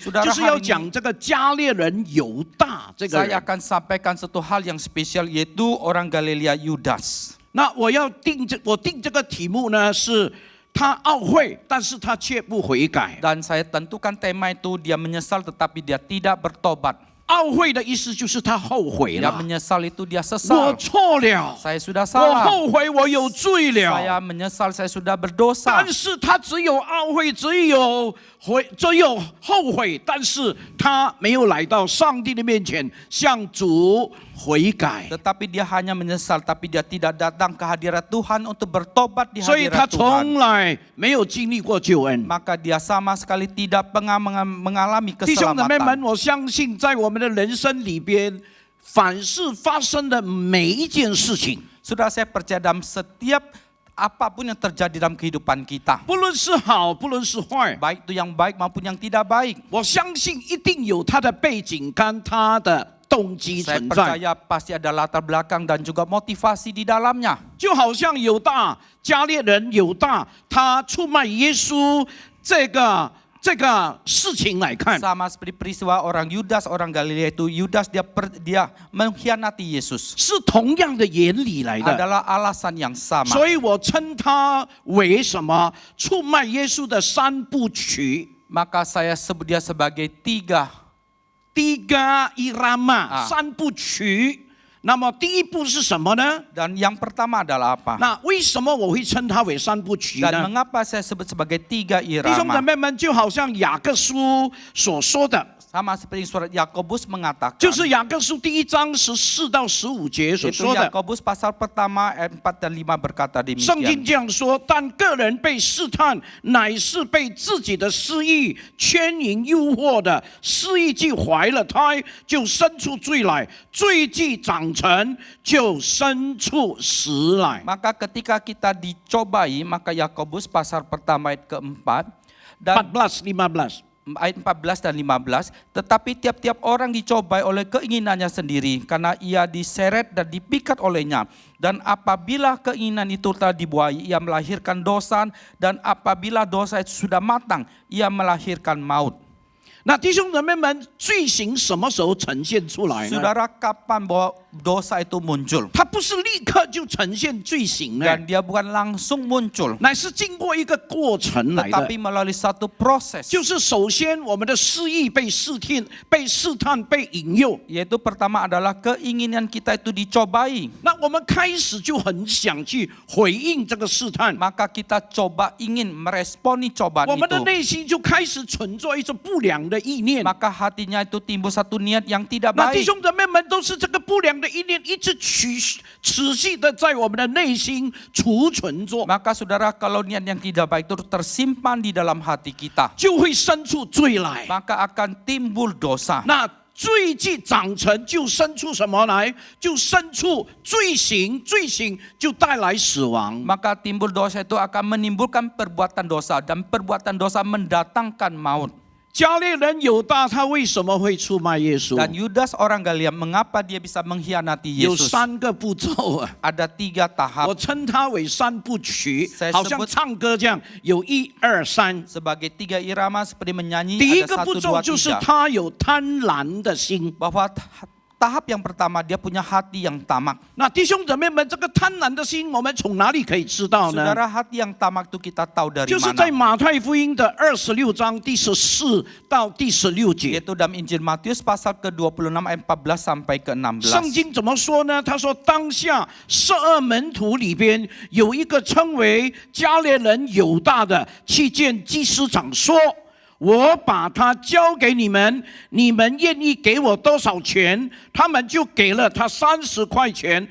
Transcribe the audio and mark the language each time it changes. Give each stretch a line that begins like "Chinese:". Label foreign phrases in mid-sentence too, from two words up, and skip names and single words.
Indonesian: Saudara
Chinese: 就是要
Indonesian: hari ini
Chinese: 讲这个加列人犹大这个
Indonesian: Saya
Chinese: 人。
Indonesian: akan sampaikan satu hal yang spesial, yaitu orang Galilea Yudas.
Chinese: 那我定这个题目呢，是他懊悔，但是他却不悔改。
Indonesian: Dan saya tentukan tema itu, dia menyesal tetapi dia tidak bertobat.
Chinese: 懊悔的意思就是他后悔
Indonesian: Dia
Chinese: 了，
Indonesian: menyesal itu dia
Chinese: 我
Indonesian: sesal.
Chinese: 错了，
Indonesian: Saya sudah
Chinese: 我
Indonesian: salah.
Chinese: 后悔，我有罪
Indonesian: Saya
Chinese: 了。
Indonesian: menyesal, saya sudah berdosa.
Chinese: 但是他只有懊悔，只有后悔，但是他没有来到上帝的面前向主悔改，
Indonesian: Tetapi dia hanya menyesal, tapi dia tidak datang ke hadirat Tuhan untuk bertobat di
Chinese: 所以他
Indonesian: hadirat Tuhan.
Chinese: 从来没有经历过救恩。
Indonesian: Maka dia sama sekali tidak mengalami
Chinese: 弟兄姊妹们，
Indonesian: keselamatan.
Chinese: 我相信在我们的人生里边，凡是发生的每一件事情，
Indonesian: Sudah saya percaya dalam setiap apapun yang terjadi dalam kehidupan kita,
Chinese: 不论是好，不论是坏，
Indonesian: baik itu yang baik maupun yang tidak baik,
Chinese: 我相信一定有它的背景跟它的动机
Indonesian: saya
Chinese: 存在。
Indonesian: percaya pasti ada latar belakang dan juga motivasi di dalamnya.
Chinese: 就好像犹大加列人犹大，他出卖耶稣这个事情来看，
Indonesian: Sama seperti peristiwa orang Yudas, orang Galilea itu, Yudas dia mengkhianati Yesus.
Chinese: 是同样的原理来的。
Indonesian: Adalah alasan yang sama.
Chinese: 所以我称它为什么出卖耶稣的三部曲。
Indonesian: Maka saya sebut dia sebagai tiga Tiga irama
Chinese: 啊三部曲。那么第一步是什么呢？
Indonesian: dan yang pertama adalah apa?
Chinese: 那为什么我会称它为三部曲
Indonesian: Dan
Chinese: 呢？
Indonesian: mengapa saya sebut sebagai tiga
Chinese: 弟兄姊
Indonesian: irama?
Chinese: 妹们，就好像雅各书所说的，
Indonesian: Sama seperti surat Yakobus mengatakan.
Chinese: 就是雅各书第1章14到15节所
Indonesian: Itu
Chinese: 说的。
Indonesian: Yakobus pasal pertama ayat 4 dan 5 berkata
Chinese: 圣经
Indonesian: demikian.
Chinese: 这样说：但个人被试探，乃是被自己的私意牵引诱惑的。私意既怀了胎，就生出罪来；罪既长成，就生出死来。
Indonesian: Maka ketika kita dicobai, maka Yakobus pasal pertama ayat keempat dan
Chinese: 14、15。
Indonesian: ayat 14 dan 15, tetapi tiap-tiap orang dicobai oleh keinginannya sendiri karena ia diseret dan dipikat olehnya. Dan apabila keinginan itu telah dibuai, ia melahirkan dosa, dan apabila dosa itu sudah matang, ia melahirkan maut.
Chinese: 那弟兄姊妹们，罪行什么时候呈现出来呢？
Indonesian: Saudara, kapan bahwa dosa itu muncul?
Chinese: 它不是立刻就呈现罪行呢，
Indonesian: Dan dia bukan langsung muncul,
Chinese: 乃是经过一个过程来的。
Indonesian: tetapi melalui satu proses.
Chinese: 就是首先我们的私意被试探、被引诱，
Indonesian: Yaitu pertama adalah keinginan kita itu dicobai.
Chinese: 那我们开始就很想去回应这个试探，
Indonesian: Maka kita coba ingin meresponi
Chinese: 我
Indonesian: cobaan
Chinese: 们的
Indonesian: itu.
Chinese: 内心就开始存在一种不良的意念。
Indonesian: Maka hatinya itu timbul satu niat yang tidak
Chinese: 那弟
Indonesian: baik.
Chinese: 兄姊妹们都是这个不良的意念一直持续的在我们的内心储存着，
Indonesian: Maka saudara, kalau niat yang tidak baik itu tersimpan di dalam hati kita,
Chinese: 就会生出罪来。
Indonesian: maka akan timbul dosa.
Chinese: 那罪既长成，就生出什么来？就生出罪行，罪行就带来死亡。
Indonesian: Maka timbul dosa itu akan menimbulkan perbuatan dosa, dan perbuatan dosa mendatangkan maut.
Chinese: 加列人犹大他为什么会出卖耶稣？
Indonesian: Dan Yudas orang Galilea, mengapa dia bisa mengkhianati
Chinese: 有
Indonesian: Yesus?
Chinese: 3个步骤啊，
Indonesian: Ada 3 tahap
Chinese: 我称它为3部曲
Indonesian: Saya，
Chinese: 好像
Indonesian: sebut
Chinese: 唱歌这样，有1、2、3。
Indonesian: sebagai 3 irama seperti menyanyi.
Chinese: 第一
Indonesian: Ada
Chinese: 个步
Indonesian: 1,
Chinese: 骤
Indonesian: 2,
Chinese: 就是
Indonesian: 3.
Chinese: 他有贪婪的心。
Indonesian: Bahwa tahap yang pertama dia punya hati yang tamak.
Chinese: 那弟兄姊妹们，这个贪婪的心，我们从哪里可以知道呢？
Indonesian: Saudara, hati yang tamak itu kita tahu dari
Chinese: 就是在
Indonesian: mana?
Chinese: 马太福音的26章第14到第16节。
Indonesian: Yaitu dalam Injil Matius pasal ke-26 ayat 14 sampai
Chinese: 圣
Indonesian: ke-16.
Chinese: 经怎么说呢？他说，当下12门徒里边有一个称为加列人犹大的，去见祭司长说：“我把他交给你们，你们愿意给我多少钱？” 他们就给了他30块钱。